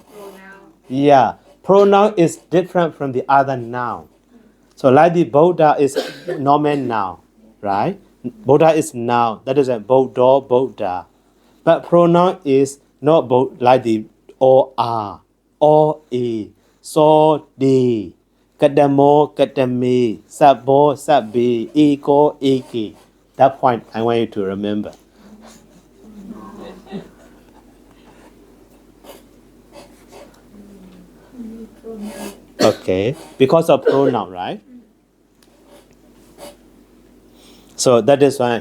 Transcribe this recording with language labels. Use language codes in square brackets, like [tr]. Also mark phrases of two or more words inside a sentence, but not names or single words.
[en] Yeah, pronoun is different from the other noun. So like the Buddha is nomen noun, right? Buddha is noun. That is a Buddha. But pronoun is not like the or are, or a, [pi] so de, kadamo, kadami, sabo, sabi, ego, eki. [en] That point I want you to remember. Okay, because of pronoun, right? So that is why.